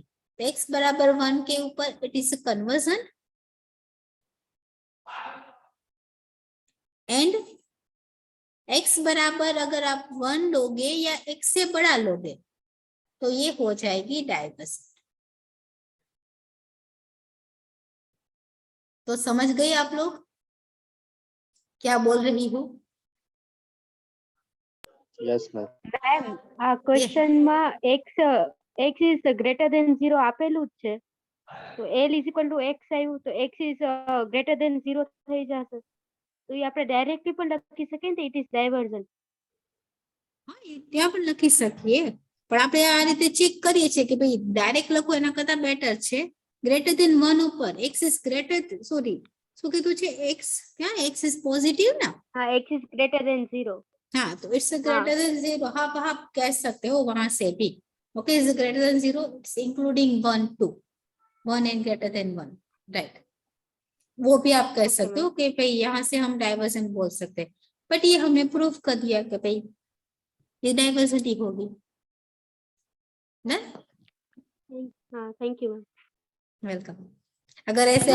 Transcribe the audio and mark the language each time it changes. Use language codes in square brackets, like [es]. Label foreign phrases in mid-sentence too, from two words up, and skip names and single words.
[hi] तो x बराबर 1 के ऊपर [en] it is conversion, [hi] एंड x बराबर अगर आप 1 लोगे या x से बड़ा लोगे तो ये हो जाएगी डाइवर्जेंट। तो समझ गए आप लोग क्या बोल रही हूँ? [en] Yes, ma'am. [gu] મેમ આ ક્વેશ્ચન માં [en] x is greater than 0 [gu] આપેલું જ છે, તો [en] l is equal to x [gu] આવ્યું તો [en] x is greater than 0 [gu] થઈ જશે। તો એ આપણે ડાયરેક્ટલી પણ લખી શકીએ ને, [en] it is diversion. [gu] હા, એ ત્યાં પણ લખી શકીએ, પણ આપણે આ રીતે ચેક કરીએ છીએ કે ભાઈ ડાયરેક્ટ લખો એના કરતા બેટર છે [en] greater than 1 [gu] ઉપર. [en] x is greater, [gu] સોરી શું કીધું છે, એક્સ ક્યાં, [en] x is positive [gu] ना. [hi] हाँ, [en] x is greater than 0. [hi] हाँ, तो [en] it's greater than 0, [hi] आप कह सकते हो वहां से भी. [en] Okay, is greater than 0, it's including 1 2, 1 and greater than 1, right. [hi] वो भी आप कह [en] Okay, [hi] सकते [en] ma'am. [hi] हो कि भाई यहाँ से हम डाइवर्जन बोल सकते हैं, बट ये हमने प्रूफ कर दिया कि भाई ये डाइवर्सिटी होगी ना. हाँ, [en] thank you ma'am. [hi] वेलकम. अगर ऐसे